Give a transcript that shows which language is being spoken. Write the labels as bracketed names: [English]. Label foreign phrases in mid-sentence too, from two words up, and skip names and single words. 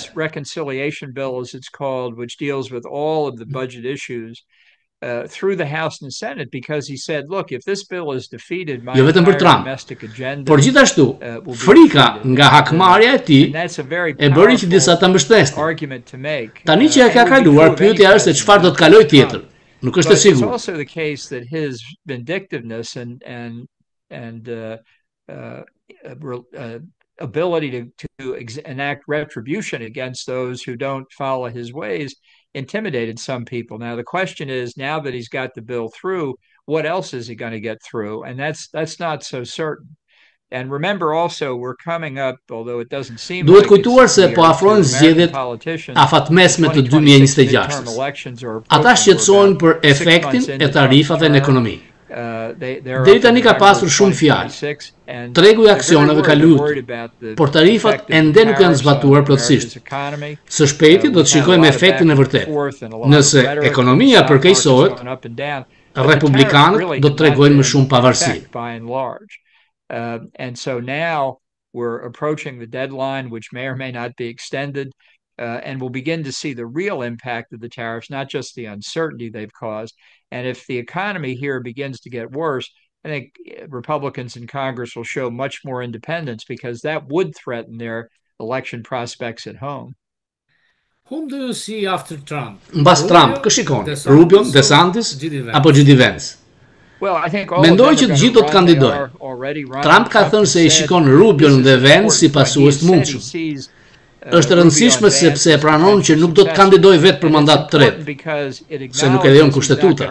[English] Reconciliation bill, as it's called, which deals with all of the budget issues. Through the House and Senate, because he said, look, if this bill is defeated, my domestic agenda, [Albanian] por gjithashtu, frika nga hakmarrja e tij e bëri që disa ta mbështesin. Tani që e ka kaluar, pyetja është se çfarë do të kalojë tjetër. Nuk është e sigurt. [English] It's also the case that his vindictiveness and ability to enact retribution against those who don't follow his ways intimidated some people. Now the question is, now that he's got the bill through, what else is he going to get through? And that's not so certain. And remember also, we're coming up, although it doesn't seem like [Albanian] duhet kujtuar se po afrojnë zgjedhjet afatmesme të 2026. Ata shqetësohen për efektin e tarifave në ekonomi. Deri tani ka pasur shumë fjalë. Tregu i aksioneve ka lutur, por tarifat ende nuk janë zbatuar plotësisht. Së shpejti do të shikojmë efektin e vërtetë. Nëse ekonomia përkeqësohet, republikanët do të tregojnë më shumë pavarësi. [English] And so now we're approaching the deadline, which may or may not be extended, and we'll begin to see the real impact of the tariffs, not just the uncertainty they've caused. And if the economy here begins to get worse, I think Republicans in Congress will show much more independence, because that would threaten their election prospects at home. Whom do you see after Trump? [Albanian] Mbas Trump, kë shikoni? Rubio, DeSantis apo JD Vance? Mendoj që të gjithë do të kandidojnë. Trump ka thënë se i shikon Rubion dhe Vance si pasues të mundshëm. Është rëndësishme sepse e pranon që nuk do të kandidojë vetë për mandat të tretë, se nuk e lejon kushtetuta.